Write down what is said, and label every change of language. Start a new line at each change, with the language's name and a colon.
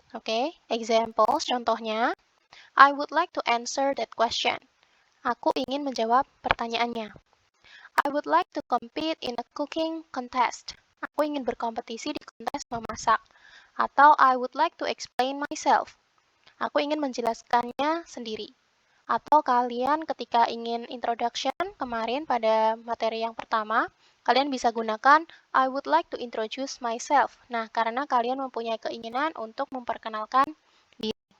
English: Oke, examples
Indonesian: contohnya,
English: I would like to answer that question.
Indonesian: Aku ingin menjawab pertanyaannya.
English: I would like to compete in a cooking contest.
Indonesian: Aku ingin berkompetisi di kontes memasak. Atau
English: I would like to explain myself.
Indonesian: Aku ingin menjelaskannya sendiri. Atau kalian ketika ingin introduction kemarin pada materi yang pertama, kalian bisa gunakan
English: I would like to introduce myself.
Indonesian: Nah, karena kalian mempunyai keinginan untuk memperkenalkan diri.